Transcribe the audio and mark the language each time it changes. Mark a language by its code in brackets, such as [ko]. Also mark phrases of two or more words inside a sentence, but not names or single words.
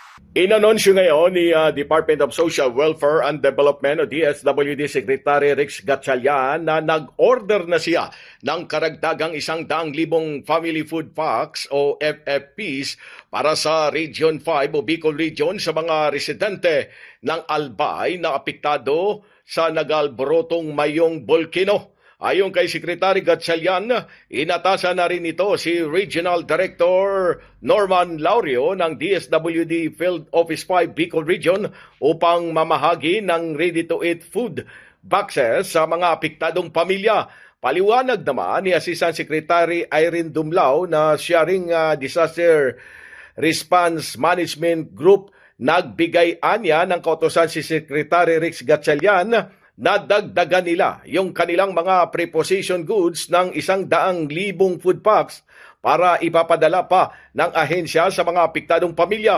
[tl] Inanunsyo ngayon ni Department of Social Welfare and Development o DSWD Secretary Rex Gatchalian na nag-order na siya ng karagdagang 100,000 [en] family food packs [tl] o FFPs para sa Region 5 o Bicol Region sa mga residente ng Albay na apektado sa nagalborotong Mayong Volcano. Ayon kay Secretary Gatchalian, inatasan na rin ito si Regional Director Norman Laurio ng DSWD Field Office 5 Bicol Region upang mamahagi ng [en] ready-to-eat food boxes [tl] sa mga apektadong pamilya. Paliwanag naman ni Assistant Secretary Irene Dumlao na siya ring Disaster Response Management Group nagbigay anya ng kautusan si Secretary Rex Gatchalian na dagdagan nila yung kanilang mga [en] preposition goods [tl] ng 100,000 [en] food packs [tl] para ipapadala pa ng ahensya sa mga apektadong pamilya.